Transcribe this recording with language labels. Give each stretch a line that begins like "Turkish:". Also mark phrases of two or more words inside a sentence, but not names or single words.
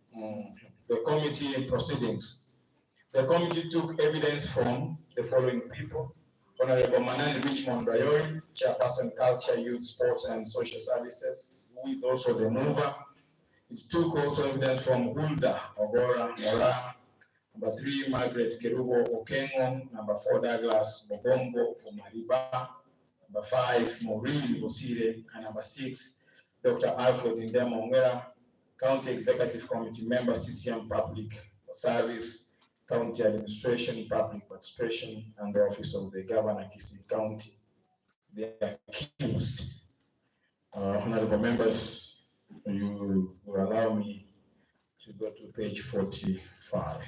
English: The committee took evidence from the following people: Honorable Manani Richmond Rayori, Chairperson, Culture, Youth, Sports and Social Services, who is also the mover. It took also evidence from Hulda Ogora Mora, number 3, Margaret Kerubo Okengo, number 4, Douglas Bobombo Omariba, number 5, Maureen Bosire, and number 6, Dr. Alfred Ndemo, County Executive Committee member, CEM Public Service, County Administration, Public Participation, and the Office of the Governor, Kisii County. The accused. Honorable members, you will allow me to go to page 45.